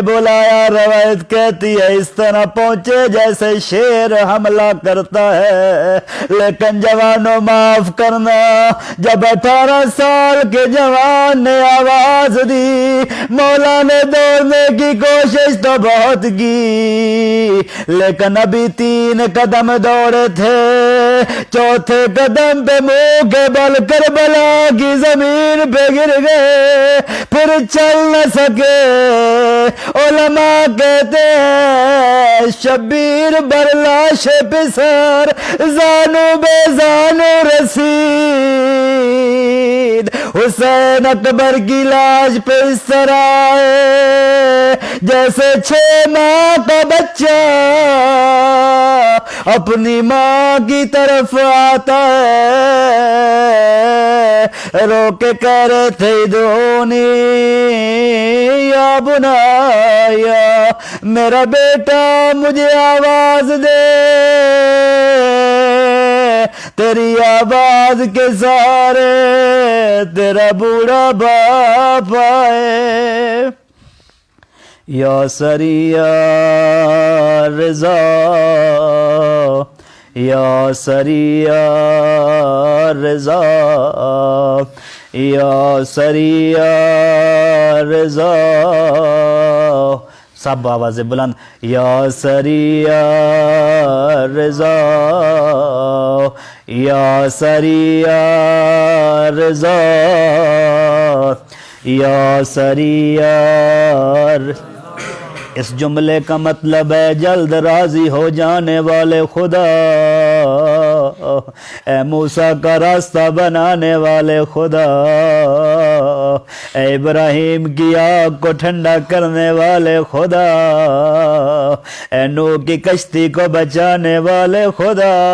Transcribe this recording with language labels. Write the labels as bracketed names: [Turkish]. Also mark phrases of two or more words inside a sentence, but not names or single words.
[Urdu] بلایا، روایت کہتی ہے اس طرح پہنچے جیسے شیر حملہ کرتا ہے، لیکن جوانوں معاف کرنا، جب 18 سال کے جوان نے آواز دی، مولا نے دوڑنے کی کوشش تو بہت کی، لیکن ابھی 3 قدم دوڑے تھے، چوتھے قدم پہ منہ کے بل کربلا کی زمین پہ گر گئے، پھر چل نہ سکے۔ علماء کہتے ہیں [Persian] شبیر بر لاش پسر، زانو بے زانو رسید، [Urdu] حسین اکبر کی لاش پہ اس طرح آئے جیسے 6 ماہ کا بچہ اپنی ماں کی طرف آتا ہے، رو کے کہہ رہے تھے [Arabic] ادعونی یا بنایا، [Urdu] میرا بیٹا مجھے آواز دے، تیری آواز کے سارے تیرا بوڑھا باپ آئے۔ [Arabic] یا سریع رضا، یا سریع رضا، یا سریع رضا، [Urdu] سب آواز بلند، [Arabic] یا سریع رضا، یا سریع رضا، یا سریع۔ [Urdu] اس جملے کا مطلب ہے جلد راضی ہو جانے والے خدا، اے موسیٰ کا راستہ بنانے والے خدا، اے ابراہیم کی آگ کو ٹھنڈا کرنے والے خدا، اے نوح کی کشتی کو بچانے والے خدا،